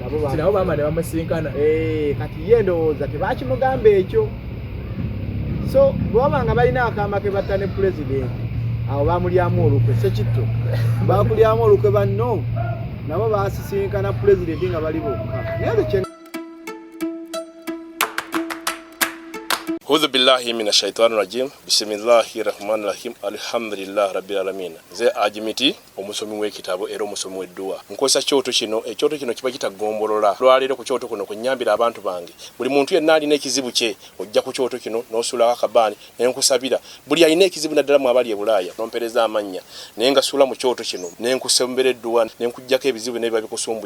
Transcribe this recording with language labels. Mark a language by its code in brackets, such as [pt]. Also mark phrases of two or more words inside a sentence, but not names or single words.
[lg] nabo bama ne bamusinkana kati ye ndowooza tebakimugamba ekyo so bwaba nga balina akamba ke batta ne pulezidenti awo bamulyamu olukwe sekitto bakulyamu olukwe banno nabo basisinkana pulezidenti nga bali bokka naye [ar] أعوذ بالله من الشيطان الرجيم. بسم الله الرحمن الرحيم. الحمد لله رب العالمين. [lg] Ze ajimiti omusomi w'ekitabo era omusomi w'edduwa. Nkozesa kyoto kino, ekyoto kino kiba kitagombolola. Lwalero ku kyoto kuno kunyambira abantu bange. Buli muntu yenna alina ekizibu kye, ojja ku kyoto kino n'osula akabani n'enkusabira. Buli alina ekizibu naddala mu abali e Bulaaya, n'ompereza amanya. Naye nga sula mu kyoto kino, n'enkusembera edduwa, n'enkujjako ebizibu n'ebiba bikusumbuye.